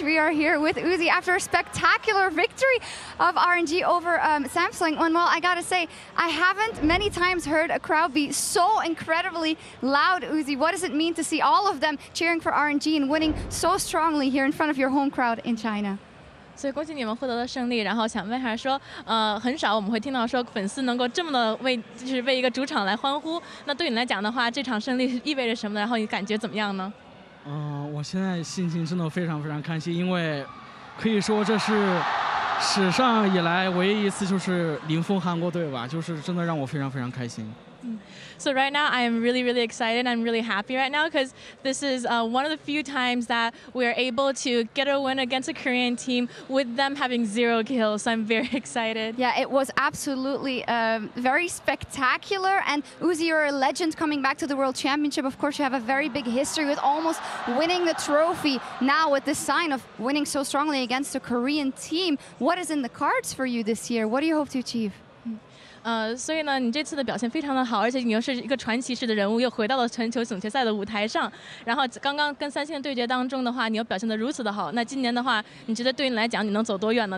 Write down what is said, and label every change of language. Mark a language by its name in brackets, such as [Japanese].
[English] We are here with Uzi after a spectacular victory of RNG over Samsung. And well, I gotta say, I haven't many times heard a crowd be so incredibly loud, Uzi. What does it mean to see all of them cheering for RNG and winning so strongly here in front of your home crowd in China? [Chinese] 所以恭喜你们获得了胜利，然后想问一下说，很少我们会听到说粉丝能够这么的为一个主场来欢呼。那对你来讲的话，这场胜利意味着什么？然后你感觉怎么样呢？我现在心情真的非常非常开心，因为可以说这是史上以来唯一一次就是零封韩国队吧，就是真的让我非常非常开心。 [English] So right now I am really, really excited. I'm really happy right now because this is one of the few times that we are able to get a win against a Korean team with them having 0 kills. So I'm very excited. Yeah, it was absolutely very spectacular. And Uzi, you're a legend coming back to the World Championship. Of course, you have a very big history with almost winning the trophy. Now with this sign of winning so strongly against a Korean team, what is in the cards for you this year? What do you hope to achieve? [Chinese] 所以呢，你这次的表现非常的好，而且你又是一个传奇式的人物，又回到了全球总决赛的舞台上。然后刚刚跟三星的对决当中的话，你又表现得如此的好。那今年的话，你觉得对你来讲，你能走多远呢？